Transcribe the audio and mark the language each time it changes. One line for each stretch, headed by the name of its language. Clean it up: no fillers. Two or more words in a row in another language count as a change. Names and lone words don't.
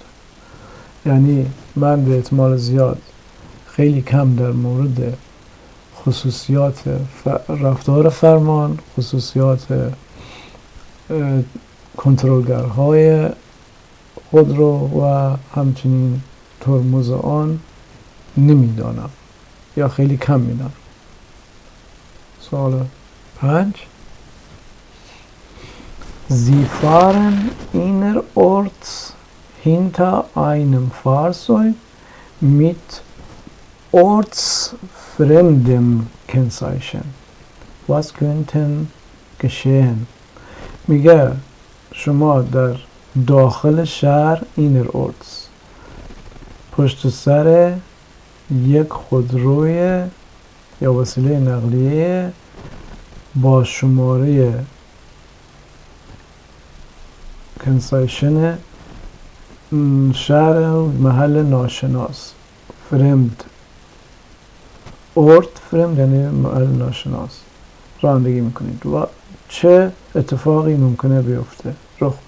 Persian: یعنی من به احتمال زیاد خیلی کم در مورد خصوصیات رفتار فرمان، خصوصیات کنترلگرهای خودرو و همچنین ترمز آن نمیدانم یا خیلی کم میدانم. سوال 5.
German: Sie fahren innerorts hinter einem Fahrzeug mit ortsfremdem Kennzeichen. Was könnten geschehen?
Persian: میگه شما در داخل شهر innerorts پشت سر یک خودروی یا وسیله نقلیه با شماره کنسایشن شهر محل ناشناس، فرمد،
German: Ort fremd
Persian: یعنی محل ناشناس رانندگی میکنید و چه اتفاقی ممکنه بیفته، رخ بده.